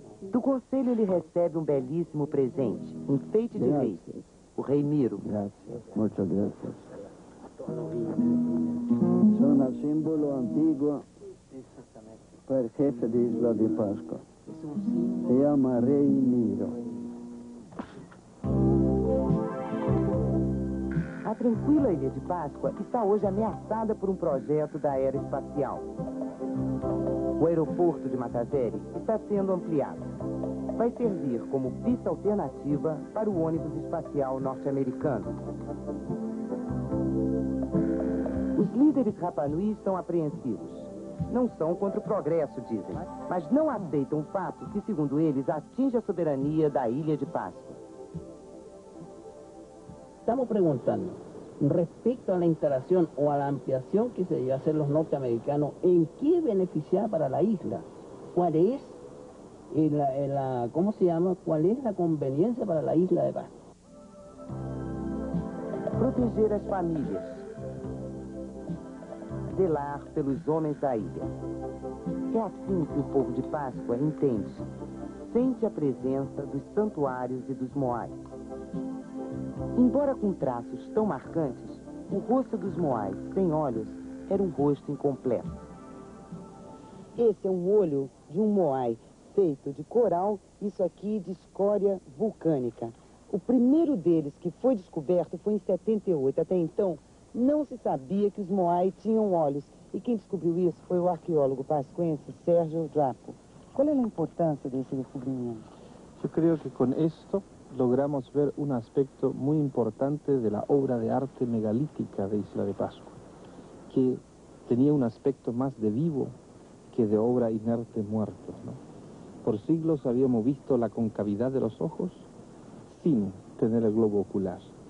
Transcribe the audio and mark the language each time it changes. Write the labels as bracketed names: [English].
[Portuguese] Do conselho ele recebe um belíssimo presente, um enfeite de rei, o rei Miro. [Spanish] Muchas gracias. Son el símbolo antiguo para el jefe de Isla de Pascua. Se llama Rey Miro. [Portuguese] A tranquila Ilha de Páscoa está hoje ameaçada por um projeto da era espacial. O aeroporto de Mataveri está sendo ampliado. Vai servir como pista alternativa para o ônibus espacial norte-americano. Os líderes Rapa Nui estão apreensivos. Não são contra o progresso, dizem, mas não aceitam o fato que, segundo eles, atinge a soberania da Ilha de Páscoa. [Spanish] Estamos preguntando respecto a la instalación o a la ampliación que se debe hacer los norteamericanos, ¿en qué beneficia para la isla? ¿Cuál es ¿cómo se llama? ¿Cuál es la conveniencia para la isla de Pascua? [Portuguese] Proteger as famílias. Zelar pelos homens da ilha. É assim que o povo de Páscoa entende, sente a presença dos santuários e dos moais. Embora com traços tão marcantes, o rosto dos moais, sem olhos, era um rosto incompleto. Esse é um olho de um moai feito de coral, isso aqui de escória vulcânica. O primeiro deles que foi descoberto foi em 78. Até então, não se sabia que os moai tinham olhos. E quem descobriu isso foi o arqueólogo pascuense Sérgio Drapo. Qual é a importância desse descobrimento? [Spanish] Yo creo que con esto logramos ver un aspecto muy importante de la obra de arte megalítica de Isla de Pascua, que tenía un aspecto más de vivo que de obra inerte muertos, ¿no? Por siglos habíamos visto la concavidad de los ojos sin tener el globo ocular.